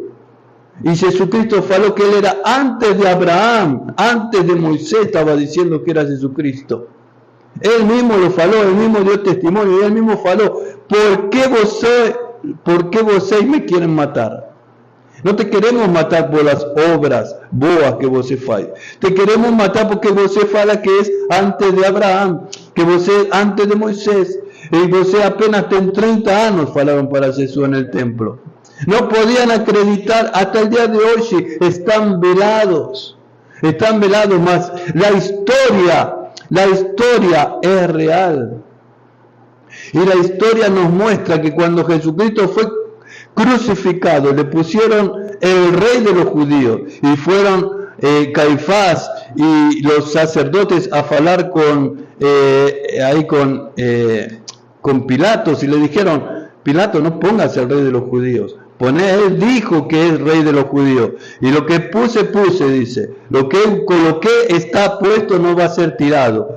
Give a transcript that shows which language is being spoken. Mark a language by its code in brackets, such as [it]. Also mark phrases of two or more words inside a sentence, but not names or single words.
[es] Y Jesucristo faló que Él era antes de Abraham, antes de Moisés estaba diciendo que era Jesucristo. Él mismo lo faló, Él mismo dio testimonio, y Él mismo faló, ¿por qué vocês me quieren matar? No te queremos matar por las obras [pt] boas que você faz. [es] Te queremos matar porque [pt] você fala [es] que es antes de Abraham, que você antes de Moisés. Y [pt] você apenas tem [es] 30 años, falaron para Jesús en el templo. No podían acreditar, hasta el día de hoy están velados, mas la historia es real. Y la historia nos muestra que cuando Jesucristo fue crucificado, le pusieron el rey de los judíos, y fueron Caifás y los sacerdotes a hablar con Pilatos, y le dijeron, Pilato, no pongas el rey de los judíos, él dijo que es rey de los judíos, y lo que puse, dice, lo que coloqué está puesto, no va a ser tirado.